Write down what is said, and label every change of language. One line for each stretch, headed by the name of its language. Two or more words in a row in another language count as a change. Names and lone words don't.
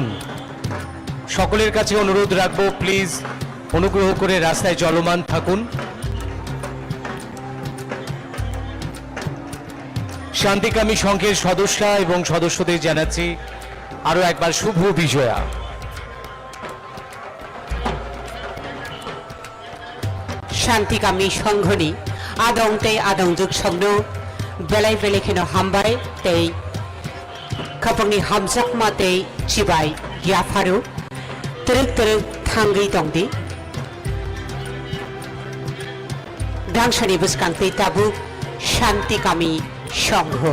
Bangla: সকলের কাছে অনুরোধ রাখবো, প্লিজ অনুগ্রহ করে রাস্তায় চলমান থাকুন। শান্তিকামী সংঘের সদস্য এবং সদস্যদের জানাচ্ছি আরো একবার শুভ বিজয়া।
Kok Borok: शान्तिकामी संघनि आदं तै आदं जुग संनो बेलाय बेलेखेनो हामबाय तै खपंनि हामजाकमा तै चिबाय याफारु तरक तरक थांगै दंदि दांशानि बुसकांतै ताबुक शान्तिकामी संघ।